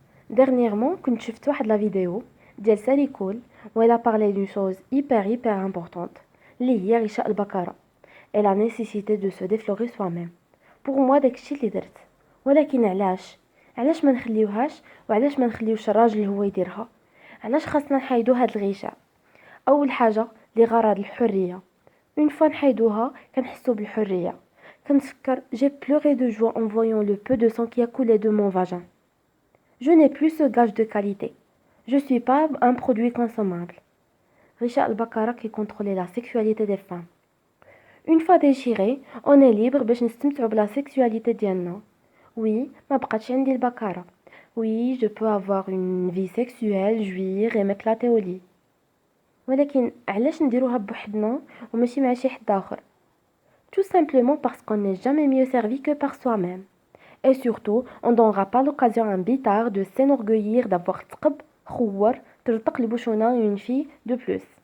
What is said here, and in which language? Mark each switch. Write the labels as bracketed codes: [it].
[fr] Dernièrement, [ar] كنت شفت واحد [fr] la vidéo ديال سالي كول où elle a parlé d'une chose hyper importante [ar] اللي هي غشاء البكرة [fr] et la nécessité de se déflorer soi-même. Pour moi [ar] داكشي اللي درت. ولكن علاش ما نخليوهاش وعلاش ما نخليوش الراجل هو يديرها؟ علاش خاصنا نحيدو هاد الغشاء؟ اول حاجة لغرض الحرية. [fr] Une fois [ar] نحيدوها كنحسو بالحرية. كنتفكر [fr] j'ai pleuré de joie en voyant le peu de sang qui a coulé de mon vagin. Je n'ai plus ce gage de qualité. Je suis pas un produit consommable. [ar] غشاء البكرة [fr] qui contrôle la sexualité des femmes. Une fois déchiré, on est libre [ar] باش نستمتعوا بلا [fr] sexualité [ar] ديالنا. [fr] Oui, [ar] ما بقاتش عندي البكرة. [fr] Oui, je peux avoir une vie sexuelle, jouir et m'éclater au lit. [ar] ولكن علاش نديروها بوحدنا وماشي مع شي حد آخر؟ [fr] Tout simplement parce qu'on n'est jamais mieux servi que par soi-même. Et surtout, on ne donnera pas l'occasion à un bitard de s'enorgueillir d'avoir [ar] تقب خوار ترتق لبوشونا [fr] une fille de plus.